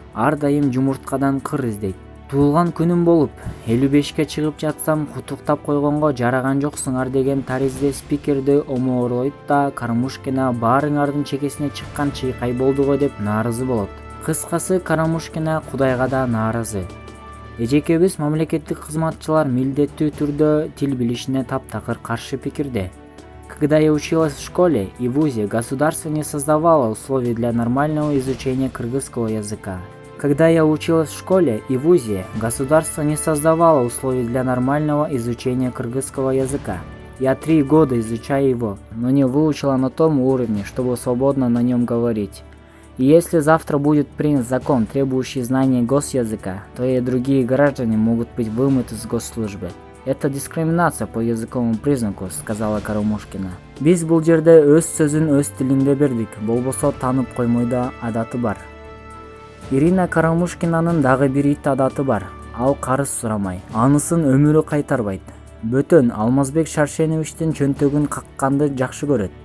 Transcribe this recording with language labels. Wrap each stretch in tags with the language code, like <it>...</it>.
<ky>Ар дайым жумурткадан кыр издейт. Туулган күнүм болуп 55-ке чыгып жатсам, кутуктап койгонго жараган жоксуңар деген таризде спикерди омоорлойт да, Карамушкина баарыңардын чекесине чыккан чыйкай болду го деп нааразы болот. Кыскасы, Карамушкина Кудайга да нааразы. Эжекебиз мамлекеттик кызматчылар милдеттүү түрдө тил билишине таптакыр каршы пикирде.</ky> <ru>Когда я училась в школе и вузе, государство не создавало условий для нормального изучения кыргызского языка. Когда я училась в школе и вузе, государство не создавало условий для нормального изучения кыргызского языка. Я 3 года изучаю его, но не выучила на том уровне, чтобы свободно на нем говорить. И если завтра будет принят закон, требующий знания госязыка, то и другие граждане могут быть вымыты с госслужбы. Это дискриминация по языковому признаку, сказала Карамушкина.</ru> <ky>Биз бул жерде өз сөзүн өз тилинде бердик, болбосо таанып коймойдо адаты бар. Ирина Карамушкинанын дагы бир ит адаты бар. Ал карыз сурамай. Анысын өмүрү кайтарбайт. Бөтөн Алмазбек Шаршеновичтин чөнтөгүн какканды жакшы көрөт.</ky>